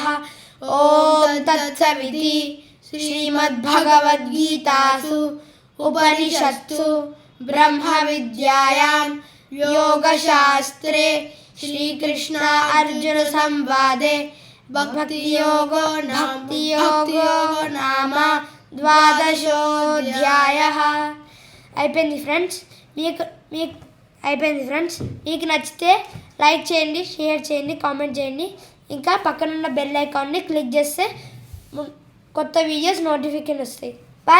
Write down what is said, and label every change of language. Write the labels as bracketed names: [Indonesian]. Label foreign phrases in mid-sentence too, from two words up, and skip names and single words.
[Sanskrit] ॐ तत्सविति श्रीमद्भगवद्गीतासु उपनिषत्सु ब्रह्मविद्यायां योगशास्त्रे श्रीकृष्ण अर्जुन संवादे भक्तियोगो नाम 12వ అధ్యాయः. [Telugu] అయిపోయింది ఫ్రెండ్స్. మీకు నచ్చితే లైక్ చేయండి, షేర్ చేయండి, కామెంట్ చేయండి. ఇంకా పక్కనున్న బెల్ ఐకాన్ని క్లిక్ చేస్తే కొత్త వీడియోస్ నోటిఫికేషన్ వస్తాయి.